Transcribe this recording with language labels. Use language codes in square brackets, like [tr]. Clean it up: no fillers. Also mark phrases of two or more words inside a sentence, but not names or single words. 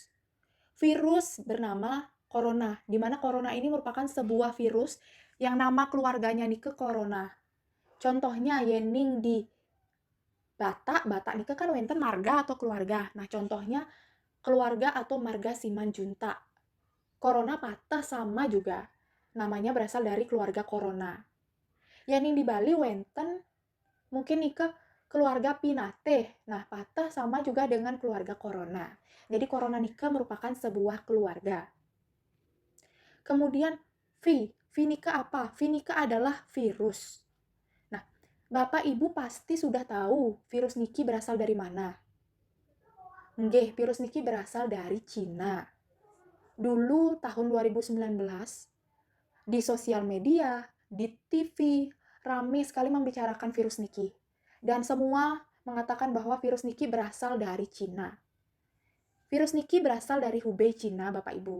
[id] Virus bernama corona, di mana corona ini merupakan sebuah virus yang nama keluarganya nike corona. Contohnya yening di Batak [ban] nike kan wenten [id] marga atau keluarga. Nah, contohnya keluarga atau marga Simanjuntak. Corona patah sama juga. Namanya berasal dari keluarga corona. Yening di Bali wenten mungkin nike keluarga Pinate. Nah, patah sama juga dengan keluarga corona. Jadi corona nike merupakan sebuah keluarga. Kemudian V nike apa? V nike adalah virus. Nah, Bapak Ibu pasti sudah tahu virus niki berasal dari mana. Nggih, virus niki berasal dari Cina. Dulu tahun 2019 di sosial media, di TV, ramai sekali membicarakan virus niki. Dan semua mengatakan bahwa virus niki berasal dari Cina. Virus niki berasal dari Hubei, Cina, Bapak Ibu.